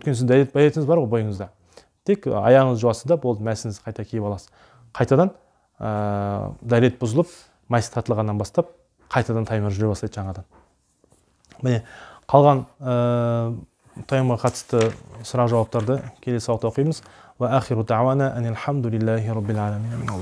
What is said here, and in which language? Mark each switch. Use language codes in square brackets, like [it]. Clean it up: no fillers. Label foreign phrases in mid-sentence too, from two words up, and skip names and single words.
[kk] Өйткені сіз дәретіңіз бар ғой бойыңызда. Тек аяғыңыз жуасыз да болды, мәсіңізді қайта киіп аласыз. Қайтадан дәрет бұзылып, мәсі тартылғаннан бастап, қайтадан таймер жүре бастайды жаңадан. Міне, қалған таймерға қатысты сұрақ жауаптарды келесі уақытта оқимыз. [ar] وآخر دعوانا أن الحمد لله رب العالمين.